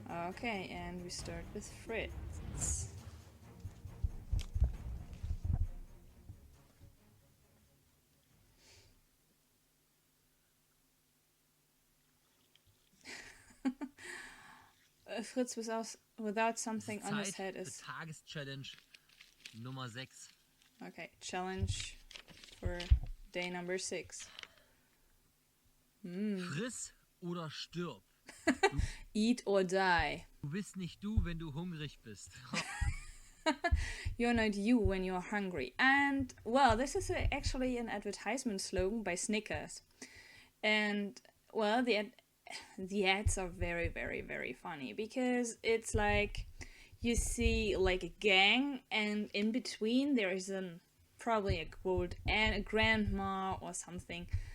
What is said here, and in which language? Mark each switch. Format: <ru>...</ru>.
<en>Okay, and we start with Fritz. Fritz without something on his head is...</en> <de>Tageschallenge Nummer 6.</de> <en>Okay, challenge for day number 6.</en> <de>Friss oder stirb.</de> <en>Eat or die.</en> <de>Du bist nicht du, wenn du hungrig bist.</de> <en>You're not you when you're hungry. And, well, this is actually an advertisement slogan by Snickers. And, well, the ads are very, very, very funny. Because it's like, you see, like, a gang, and in between there is probably a quote, and a grandma or something.</en>